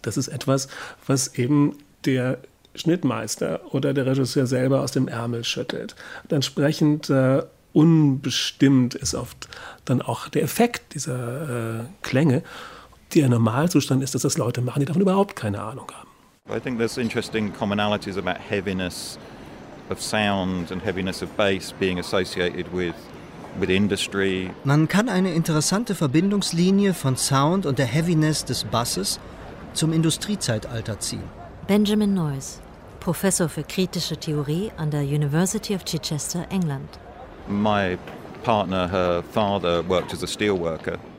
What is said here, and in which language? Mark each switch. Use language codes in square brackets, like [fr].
[de] Das ist etwas, was eben der Schnittmeister oder der Regisseur selber aus dem Ärmel schüttelt. Und entsprechend unbestimmt ist oft dann auch der Effekt dieser Klänge. Der Normalzustand ist, dass das Leute machen, die davon überhaupt keine Ahnung haben. [en] I think there's interesting commonalities about heaviness of sound and heaviness of bass being associated with industry. [de] Man kann eine interessante Verbindungslinie von Sound und der Heaviness des Basses zum Industriezeitalter ziehen. Benjamin Noyes, Professor für kritische Theorie an der University of Chichester, England. [en] My partner, her father, worked as a steelworker.